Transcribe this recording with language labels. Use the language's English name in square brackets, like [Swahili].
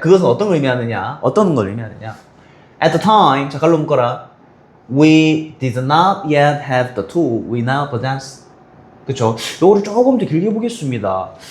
[Korean] 그것은 어떤 걸 의미하느냐? 어떤 걸 의미하느냐? [English] At the time, [Korean] 자, 갈로 묶어라. [English] We did not yet have the tool we now possess. [Korean] 그쵸? 요거를 조금 더 길게 보겠습니다.